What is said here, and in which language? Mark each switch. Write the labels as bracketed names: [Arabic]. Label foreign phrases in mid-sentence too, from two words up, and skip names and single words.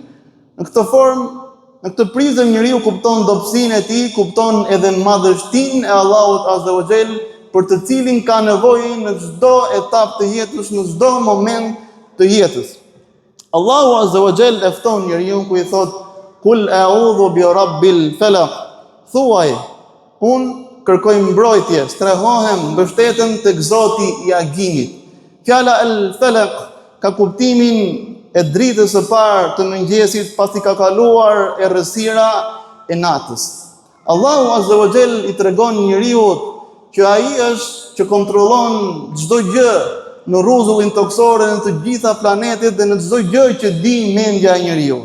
[Albanian] Në këtë formë, në këtë prizëm njeriu kupton dobësinë e tij, kupton edhe madhështinë e Allahut [Arabic] عز وجل, [Albanian] për të cilin ka nevojë në çdo etapë të jetës, në çdo moment të jetës. Allahu [Arabic] عز وجل [Albanian] e fton njeriu ku i thot: [Arabic] "قل أعوذ برب الفلق." [Albanian] Thuaj, unë kërkoj mbrojtje, strehohem, mbështetem tek Zoti i agimit. Fjala El-Falaq ka kuptimin e dritës së parë të mëngjesit, pasi ka kaluar errësira e natës. Allahu [Arabic] عز وجل [Albanian] i tregon njeriu që ai është që kontrollon çdo gjë në rrezullin toksor në të gjitha planetet dhe në çdo gjë që di mendja e njeriu.